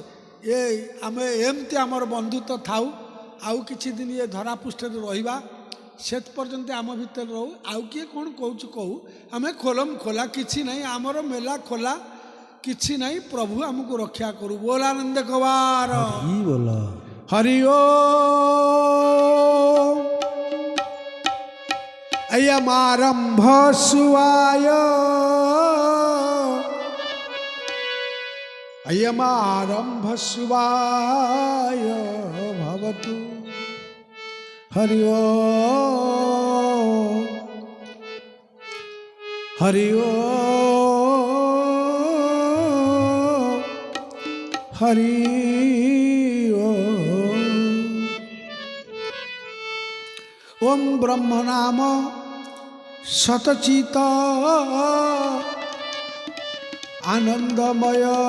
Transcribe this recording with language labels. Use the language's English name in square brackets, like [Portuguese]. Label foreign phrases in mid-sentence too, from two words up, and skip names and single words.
[Odia] ଆମେ ଏମିତି ଆମର ବନ୍ଧୁତ୍ୱ ଥାଉ, ଆଉ କିଛି ଦିନ ଏ ଧରାପୃଷ୍ଠରେ ରହିବା, ସେ ପର୍ଯ୍ୟନ୍ତ ଆମ ଭିତରେ ରହୁ। ଆଉ କିଏ କ'ଣ କହୁଛୁ କହୁ, ଆମେ ଖୋଲମ ଖୋଲା କିଛି ନାହିଁ, ଆମର ମେଲା ଖୋଲା କିଛି ନାହିଁ। ପ୍ରଭୁ ଆମକୁ ରକ୍ଷା କରୁ। ବୋଲ ଆନନ୍ଦ କବାର ହରି ଓମ୍। [Sanskrit] अयमारंभ शिवाय, अयमारंभ शिवाय भवतु। हरि ओम हरि ओम हरि ओम ब्रह्म नाम सतचित आनंदमय।